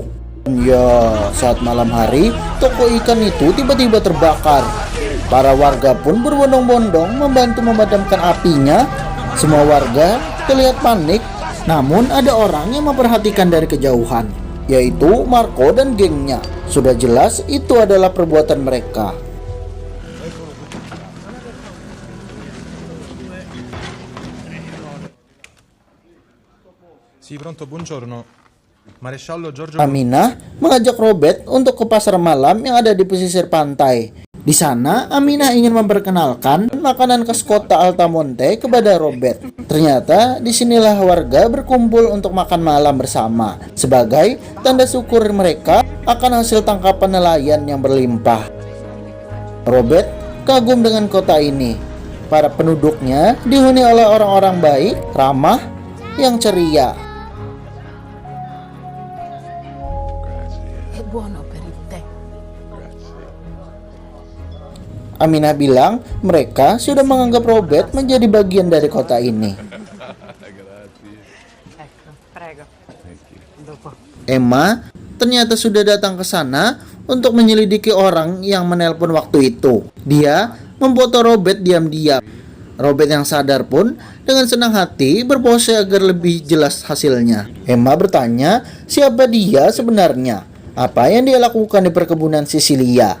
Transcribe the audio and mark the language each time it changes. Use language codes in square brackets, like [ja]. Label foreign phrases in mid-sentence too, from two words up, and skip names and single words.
[id] Ya, saat malam hari, toko ikan itu tiba-tiba terbakar. Para warga pun berbondong-bondong membantu memadamkan apinya. Semua warga terlihat panik, namun ada orang yang memperhatikan dari kejauhan, yaitu Marco dan gengnya. Sudah jelas itu adalah perbuatan mereka. [it] Sì, pronto, buongiorno. Maresciallo Giorgio. [id] Aminah mengajak Robert untuk ke pasar malam yang ada di pesisir pantai. Di sana, Aminah ingin memperkenalkan makanan khas kota Altamonte kepada Robert. Ternyata, disinilah warga berkumpul untuk makan malam bersama, sebagai tanda syukur mereka akan hasil tangkapan nelayan yang berlimpah. Robert kagum dengan kota ini. Para penduduknya dihuni oleh orang-orang baik, ramah, yang ceria. [it] È buono per il tè. [id] Aminah bilang mereka sudah menganggap Robert menjadi bagian dari kota ini. [it] Ecco, prego. Dopo. [id] Emma ternyata sudah datang ke sana untuk menyelidiki orang yang menelpon waktu itu. Dia memfoto Robert diam-diam. Robert yang sadar pun dengan senang hati berpose agar lebih jelas hasilnya. Emma bertanya siapa dia sebenarnya, apa yang dia lakukan di perkebunan Sisilia.